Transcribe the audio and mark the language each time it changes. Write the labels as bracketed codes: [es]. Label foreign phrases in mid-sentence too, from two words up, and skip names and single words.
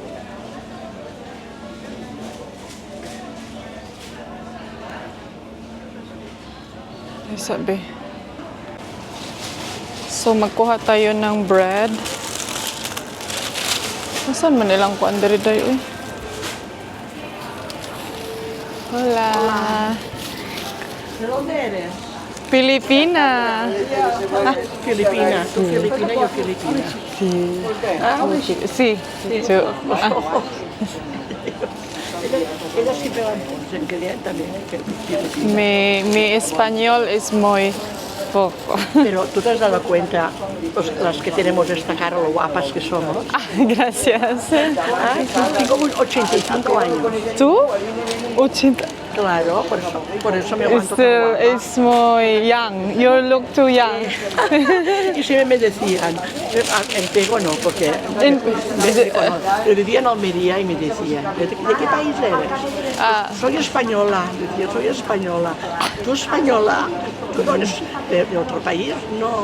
[tl] Ay, sabi. So, magkuha tayo ng bread. Saan man nilang kuan diri dayo, [es] Hola. ¿De dónde eres? Filipina. Filipina. Tú Filipina, yo Filipina. Sí. Sí. Yo. Ella siempre va en Kenia también. Filipina. Mi español es muy poco. Pero tú te has dado cuenta, las que tenemos esta cara, lo guapas que somos. Ah, gracias. Tengo 85 años. ¿Tú? 80. Claro, por eso me aguanto tan [en] Still, [es] guapa. es muy [en] young. You look too young. [es] Y siempre me decían, en Pego no, porque yo vivía en Almería y me decían, ¿de qué país eres? Soy española, decía, soy española. ¿Tú española? ¿Tú eres de otro país? No.